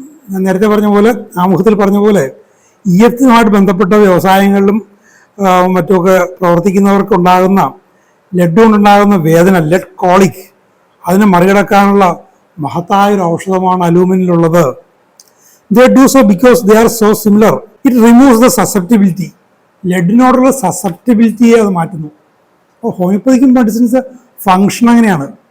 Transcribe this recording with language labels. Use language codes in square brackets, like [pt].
[ml] ഞാൻ നേരത്തെ പറഞ്ഞ പോലെ, ആമുഖത്തിൽ പറഞ്ഞ പോലെ, ഈയത്തുമായിട്ട് ബന്ധപ്പെട്ട വ്യവസായങ്ങളിലും മറ്റുമൊക്കെ പ്രവർത്തിക്കുന്നവർക്കുണ്ടാകുന്ന ലെഡ് കൊണ്ടുണ്ടാകുന്ന വേദന, ലെഡ് കോളിക്, അതിനെ മറികടക്കാനുള്ള മഹത്തായൊരു ഔഷധമാണ് അലൂമിനിലുള്ളത്. [en] They do so because they are so similar. It removes the susceptibility. [ml] ലെഡിനോടുള്ള സസെപ്റ്റിബിലിറ്റിയെ അത് മാറ്റുന്നു. അപ്പോൾ ഹോമിയോപ്പതിക്കും മെഡിസിൻസ് ഫങ്ഷൻ അങ്ങനെയാണ്.